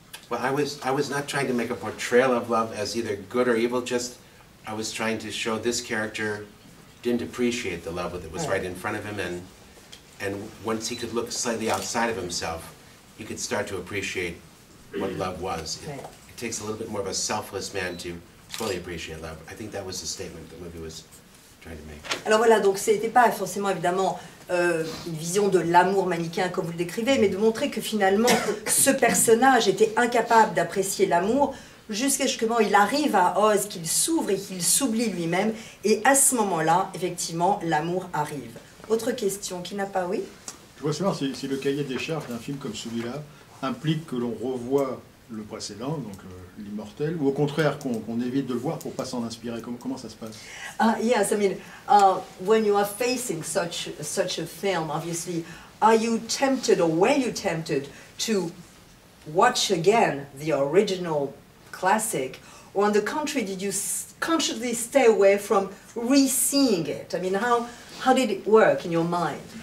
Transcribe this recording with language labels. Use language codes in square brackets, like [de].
[en] Well, I was not trying to make a portrayal of love as either good or evil, just I was trying to show this character didn't appreciate the love that was right in front of him, and once he could look slightly outside of himself, he could start to appreciate what love was. It takes a little bit more of a selfless man to fully appreciate love. I think that was the statement the movie was trying to make. [fr] Alors voilà, donc c'était pas forcément évidemment une vision de l'amour manichéen comme vous le décrivez, mais de montrer que finalement ce personnage était incapable d'apprécier l'amour jusqu'à ce qu'il arrive à Oz, qu'il s'ouvre et qu'il s'oublie lui-même, et à ce moment-là, effectivement, l'amour arrive. Autre question, qui n'a pas, oui? Je voudrais savoir si le cahier des charges d'un film comme celui-là implique que l'on revoie le précédent, donc l'immortel, ou au contraire qu'on évite de le voir pour pas s'en inspirer. Comment ça se passe? [en] Yes, I mean, when you are facing such a film, obviously, are you tempted or were you tempted to watch again the original classic, or on the contrary, did you consciously stay away from re-seeing it? I mean, how did it work in your mind?